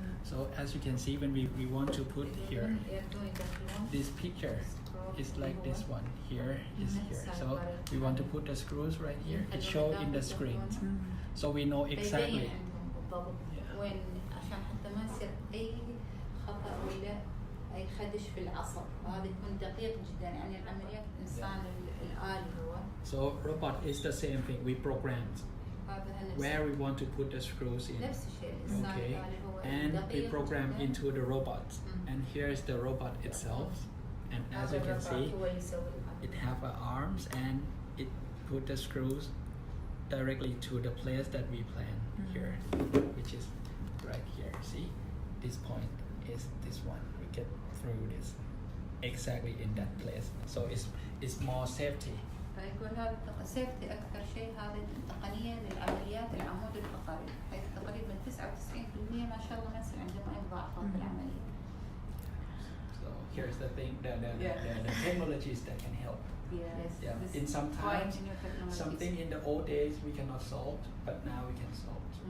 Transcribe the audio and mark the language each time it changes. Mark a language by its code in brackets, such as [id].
[en] So as you can see, when we want to put here, this picture is like this one. Here is here. So we want to put the screws right here. It shows in the screen, so we know exactly. [ar] وين عشان حتى ما يصير أي خطأ ولا أي خدش في العصب. وهذا يكون دقيق جدا يعني العمليات الإنسان الآلي هو. [en] So robot is the same thing. We programmed where we want to put the screws in. Okay, and we program into the robot. And here is the robot itself. And as you can see, it have arms and it put the screws directly to the place that we plan here, which is right here. See, this point is this one. We get through this exactly in that place. So it's more safety. [ar] فيقول هذا سيفتي أكثر شيء هذه التقنية للعمليات العمود الفقري حيث تقريبا 99% ما شاء الله ما يصير عندهم أي مضاعفات بالعملية. [en] So here's the thing, the technologies that can help. In some times, something in the old days we cannot solve, but now we can solve.